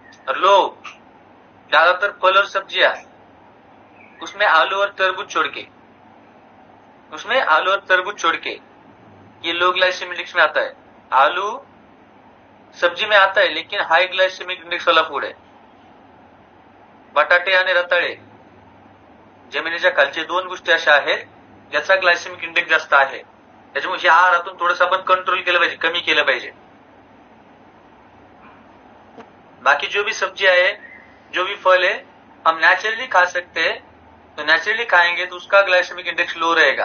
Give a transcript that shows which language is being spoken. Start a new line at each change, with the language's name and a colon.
Hindi: और लोग ज्यादातर फल और सब्जियां, उसमें आलू और तरबूज छोड़ के, उसमें आलू और तरबूज छोड़ के, ये लो ग्लाइसेमिक इंडेक्स में आता है। आलू सब्जी में आता है लेकिन हाई ग्लाइसेमिक इंडेक्स वाला फूड है।
Marathi: बटाटे आणि रताळे, जमिनीच्या खालचे 2 गोष्टी अशा आहेत ज्याचा ग्लायसेमिक इंडेक्स जास्त आहे, त्याच्यामुळे या आहारातून थोडंसं आपण कंट्रोल केलं पाहिजे, कमी केलं पाहिजे.
Hindi: बाकी जो भी सब्जी है, जो भी फल है, हम नेचुरली खा सकते हैं, तो नेचुरली खाएंगे तो उसका ग्लाइसेमिक इंडेक्स लो रहेगा.